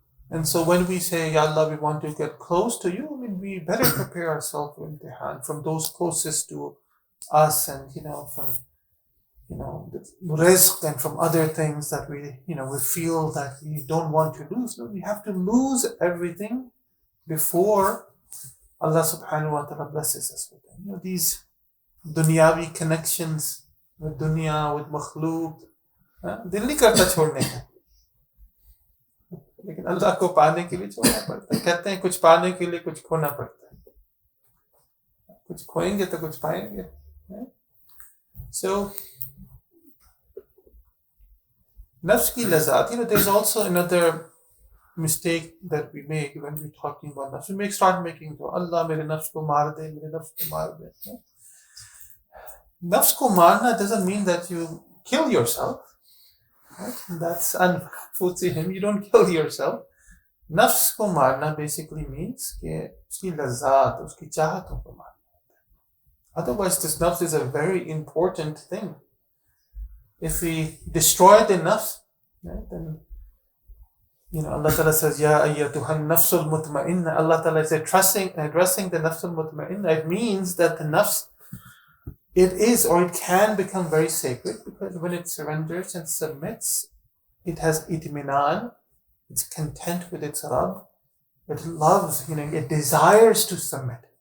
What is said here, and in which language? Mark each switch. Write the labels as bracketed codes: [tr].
[en] And so when we say, Ya Allah, we want to get close to you, I mean, we better prepare ourselves for imtihan from those closest to us and, from, the rizq and from other things that we feel that we don't want to lose. No, we have to lose everything before Allah subhanahu wa ta'ala blesses us with them. These dunyavi connections with dunya, with makhlooq, [hi] दिल नहीं करता छोड़ने का, लेकिन अल्लाह को पाने के लिए छोड़ना पड़ता है. कहते हैं कुछ पाने के लिए कुछ खोना पड़ता है, कुछ खोएंगे तो कुछ पाएंगे. [en] So [hi] nafs ki lazat, [en] there's also another mistake that we make when we're talking about nafs. We start making dua, [hi] Allah mere nafs ko maar de, mere nafs ko maar de. Nafs ko marna [en] doesn't mean that you kill yourself. Right? That's unfortunate. You don't kill yourself. [hi] Nafs ko marna [en] basically means [hi] कि उसकी लज़्ज़त, उसकी चाहतों को मारना. [en] Otherwise, this nafs is a very important thing. If we destroy the nafs, right, then Allah Ta'ala says, [ar] Ya ayyatuhan nafsul mutma'inna. [en] Allah Ta'ala is addressing the nafsul mutma'inna. It means that the nafs, it is or it can become very sacred because when it surrenders and submits, it has itminan, it's content with its Rabb, it loves, it desires to submit.